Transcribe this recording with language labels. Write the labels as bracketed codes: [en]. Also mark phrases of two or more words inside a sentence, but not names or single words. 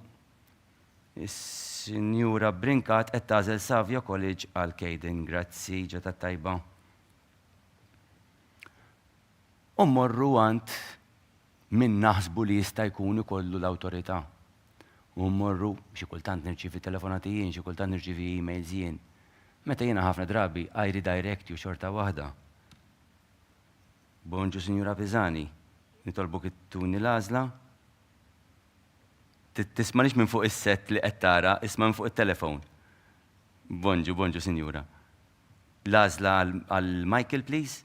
[mt] Is-Sinjura Brinkat qed tagħżel Savio College għal Kejden, grazzi ġradat tajba. U mmorru għand min naħsbu li jista' jkun ikollu l-awtorità. U mmorru xi kultant nirċievi telefonati jien, xi kultant nirċievi emails jien. Meta jiena ħafna drabi [en] I redirect you [mt] xorta waħda. Bonġu Sinjura Pisani, nitolbok ittuni l-għażla. Tismanix minn fuq is-set li qed tara, isma' minn fuq it-telefon. Bonġu Sinjura. L-għażla għal Michael, please.